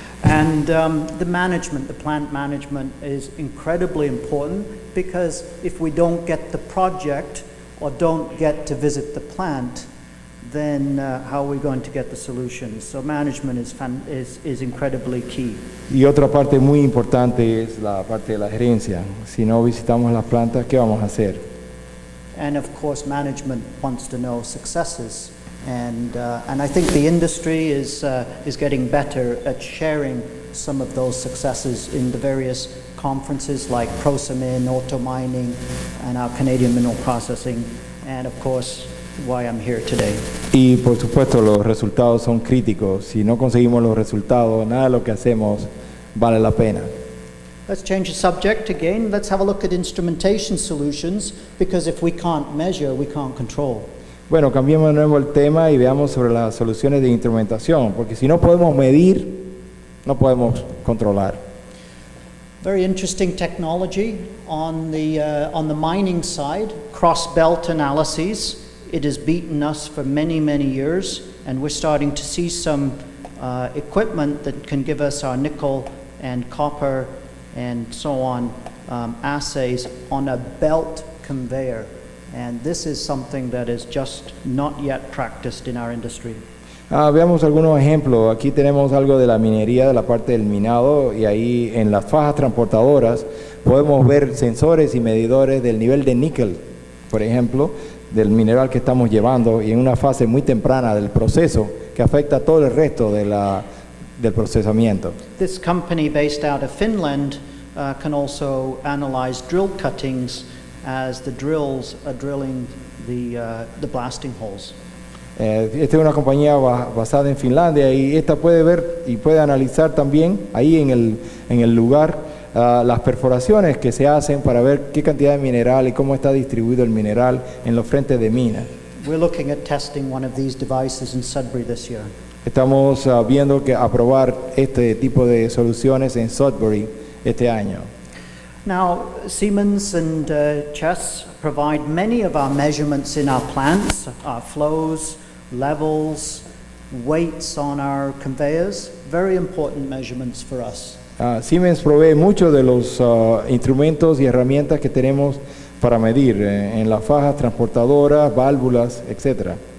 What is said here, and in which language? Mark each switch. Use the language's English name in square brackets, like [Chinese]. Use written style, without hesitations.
[English] And the management, the plant management is incredibly important because if we don't get the project or don't get to visit the plant, then how are we going to get the solutions? So management is incredibly key. [Spanish] Y otra parte muy importante es la parte de la gerencia. Si no visitamos las plantas, ¿qué vamos a hacer? [English] And of course, management wants to know successes. And I think the industry is getting better at sharing some of those successes in the various conferences like ProSamin, Auto Mining, and our Canadian Mineral Processing, and of course, why I'm here today. [Spanish] Y por supuesto los resultados son críticos. Si no conseguimos los resultados, nada de lo que hacemos vale la pena. [English] Let's change the subject again. Let's have a look at instrumentation solutions, because if we can't measure, we can't control. [Spanish] Bueno, cambiemos de nuevo el tema y veamos sobre las soluciones de instrumentación, porque si no podemos medir, no podemos controlar. [English] Very interesting technology on the mining side, cross-belt analyses. It has beaten us for many, many years, and we're starting to see some equipment that can give us our nickel and copper and so on assays on a belt conveyor. And this is something that is just not yet practiced in our industry. [Spanish] Veamos algunos ejemplos. Aquí tenemos algo de la minería, de la parte del minado, y ahí en las fajas transportadoras podemos ver sensores y medidores del nivel de níquel, por ejemplo, del mineral que estamos llevando, y en una fase muy temprana del proceso que afecta a todo el resto de del procesamiento. [English] This company based out of Finland can also analyze drill cuttings as the drills are drilling the blasting holes. [Spanish] Esta es una compañía basada en Finlandia, y esta puede ver y puede analizar también ahí en el lugar las perforaciones que se hacen para ver qué cantidad de mineral y cómo está distribuido el mineral en los frentes de mina. [English] We're looking at testing one of these devices in Sudbury this year. [Spanish] Estamos viendo que aprobar este tipo de soluciones en Sudbury este año. [English] Now, Siemens and Chess provide many of our measurements in our plants, our flows, levels, weights on our conveyors, very important measurements for us. [Spanish] Siemens provee muchos de los instrumentos y herramientas que tenemos para medir en las fajas transportadoras, válvulas, etc.